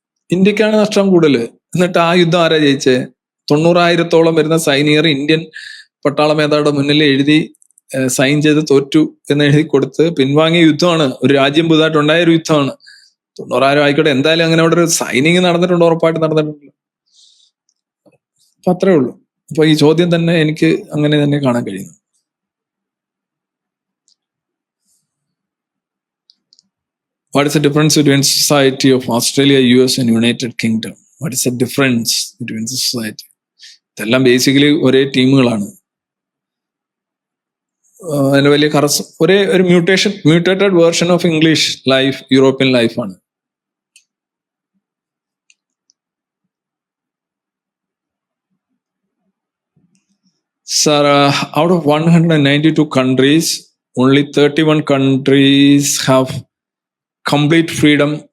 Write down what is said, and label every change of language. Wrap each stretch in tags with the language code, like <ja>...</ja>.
<ml>ഇന്ത്യക്കാണ് നഷ്ടം കൂടുതൽ. എന്നിട്ട് ആ യുദ്ധം ആരാ ജയിച്ചേ? 90,000-ഓളം വരുന്ന സൈനികർ ഇന്ത്യൻ പട്ടാള മേധാവിയുടെ മുന്നിൽ എഴുതി സൈൻ ചെയ്ത് തോറ്റു എന്ന് എഴുതി കൊടുത്ത് പിൻവാങ്ങിയ യുദ്ധമാണ്. ഒരു രാജ്യം പുതുതായിട്ട് ഉണ്ടായ ഒരു യുദ്ധമാണ്. 90,000 ആയിക്കോട്ടെ, എന്തായാലും അങ്ങനെ അവിടെ ഒരു സൈനിങ് നടന്നിട്ടുണ്ട്, ഉറപ്പായിട്ട് നടന്നിട്ടുണ്ട്. അപ്പൊ അത്രേ ഉള്ളൂ. അപ്പൊ ഈ ചോദ്യം തന്നെ എനിക്ക് അങ്ങനെ തന്നെ കാണാൻ കഴിയുന്നു.</ml> <en>What is the difference between society of Australia, US and United Kingdom? What is the difference between society?</en> <ml>ഇതെല്ലാം ബേസിക്കലി ഒരേ ടീമുകളാണ്. അതിന്റെ വലിയ ഒരേ ഒരു</ml> <en>mutated version of English life,</en> <ml>European ലൈഫാണ്.</ml> <en>Sir, out of 192 countries, only 31 countries have complete freedom.</en>